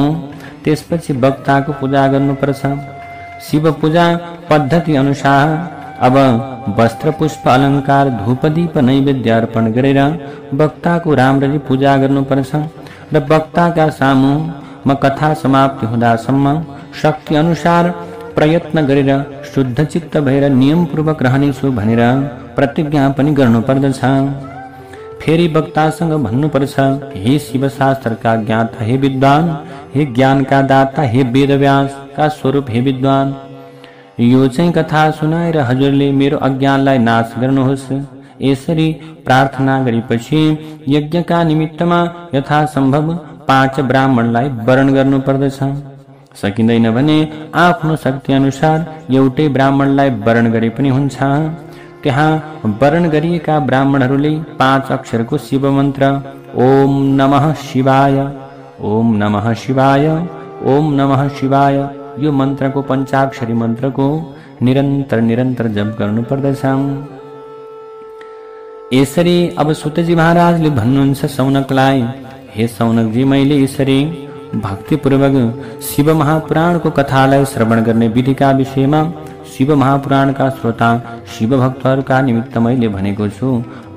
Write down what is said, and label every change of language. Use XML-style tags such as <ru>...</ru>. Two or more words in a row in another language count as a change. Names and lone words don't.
<ne>त्यसपछि वक्ताको पूजा गर्नुपर्छ। शिव पूजा पद्धति अनुसार अब वस्त्र पुष्प अलङ्कार धूप दीप नैवेद्य अर्पण गरेर वक्ताको राम्ररी पूजा गर्नुपर्छ र वक्ताका सामु म कथा समाप्ति हुँदासम्म शक्ति अनुसार प्रयत्न गरेर शुद्ध चित्त भएर नियमपूर्वक रहनेछु भनेर प्रतिज्ञा पनि गर्नुपर्दछ। फेरि वक्तासँग भन्नुपर्छ, हे शिव शास्त्रका ज्ञाता, हे विद्वान, हे ज्ञानका दाता, हे वेदव्यासका स्वरूप, हे विद्वान, यो चाहिँ कथा सुनाएर हजुरले मेरो अज्ञानलाई नाश गर्नुहोस्। यसरी प्रार्थना गरेपछि यज्ञका निमित्तमा यथासम्भव 5 ब्राह्मणलाई वरण गर्नुपर्दछ। सकिँदैन भने आफ्नो शक्ति अनुसार एउटै ब्राह्मणलाई वरण गरे पनि हुन्छ। त्यहाँ वरण गरिएका ब्राह्मणहरूले 5 अक्षरको शिव मन्त्र</ne> <sa>ओम नमः शिवाय, ओम नमः शिवाय, ओम नमः शिवाय,</sa> <ne>यो मन्त्रको पञ्चाक्षरी मन्त्रको निरन्तर जप गर्नुपर्दछ। यसरी अब सुतजी महाराजले भन्नुहुन्छ सौनकलाई, हे सौनकजी, मैले यसरी भक्तिपूर्वक शिव महापुराणको कथालाई श्रवण गर्ने विधिका विषयमा शिव महापुराणका श्रोता शिव भक्तहरूका निमित्त मैले भनेको छु।</ne>